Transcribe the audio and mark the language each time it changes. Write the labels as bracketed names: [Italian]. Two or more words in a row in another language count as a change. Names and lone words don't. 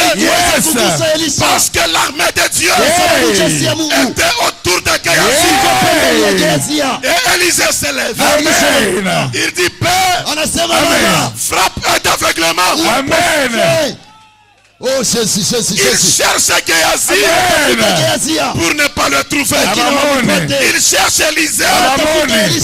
[English] Yes. [Swahili] kugusa Elisa, [French] parce que l'armée de Dieu [Swahili] sababu jeshi ya Mungu [French] était autour de Géasi. [Swahili] pembeni ya Hey. Gehazi. [French] Et Élisée se lève. Amen. Il dit, Père, [Swahili] Anasema Amen. Baba, [French] frappe d'aveuglement. Amen. oh Jésus, Jésus, Il Jésus, cherche Géasi Amen. [Swahili] Gehazi [French] pour ne pas le trouver. Amen. Il cherche Élisée Amen.